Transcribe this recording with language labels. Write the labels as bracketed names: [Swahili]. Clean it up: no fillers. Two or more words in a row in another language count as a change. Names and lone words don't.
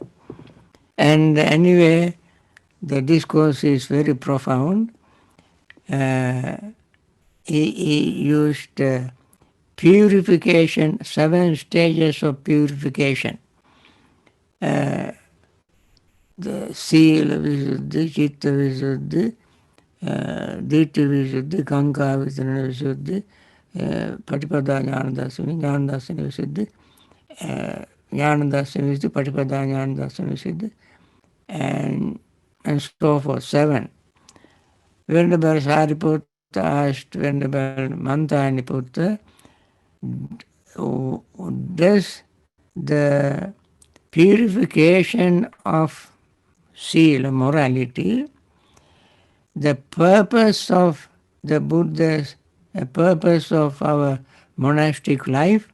[English] And anyway, the discourse is very profound. He used purification, 7 stages of purification. [Pali] The Sila Visuddhi, Chitta Visuddhi, Ditti Visuddhi, Kanka Visuddhi, Patipada Jnanadarsana, Jnanadarsana Visuddhi, Jnanadarsana Visuddhi, Patipada Jnanadarsana Visuddhi, [English] and so forth, 7. Venerable Sariputta asked Venerable Mantaniputta, does the purification of sila, morality, the purpose of the Buddha's, the purpose of our monastic life?